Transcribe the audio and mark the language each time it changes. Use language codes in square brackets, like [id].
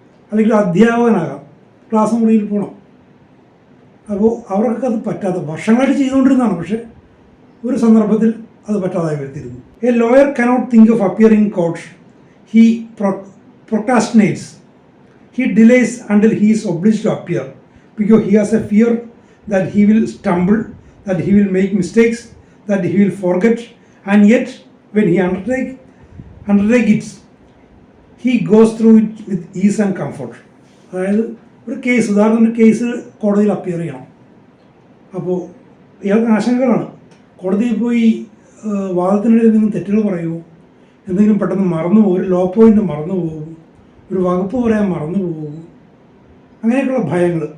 [ml] അല്ലെങ്കിൽ അധ്യാപകനാകാം, ക്ലാസ് മുറിയിൽ പോകണം. അപ്പോൾ അവർക്കൊക്കെ അത് പറ്റാതെ വർഷങ്ങളായിട്ട് ചെയ്തുകൊണ്ടിരുന്നതാണ്. പക്ഷേ ഒരു സന്ദർഭത്തിൽ അത് പറ്റാതായി വരുത്തിയിരുന്നു. [en] A lawyer cannot think of appearing in court. He procrastinates. He delays until he is obliged to appear because he has a fear that he will stumble, that he will make mistakes, that he will forget, and yet when he undertake it, he goes through it with ease and comfort. [ml] അതായത് ഒരു case, ഉദാഹരണത്തിന് case കോടതിയിൽ appear ചെയ്യണം. അപ്പോൾ ഇയാൾക്ക് ആശങ്കകളാണ്. കോടതിയിൽ പോയി വാദത്തിനിടെ എന്തെങ്കിലും തെറ്റുകൾ പറയുമോ, എന്തെങ്കിലും പെട്ടെന്ന് മറന്നു പോകും, ഒരു ലോ പോയിൻ്റ് മറന്നു പോകും, ഒരു വകുപ്പ് പറയാൻ മറന്നു പോകും, അങ്ങനെയൊക്കെയുള്ള ഭയങ്ങൾ.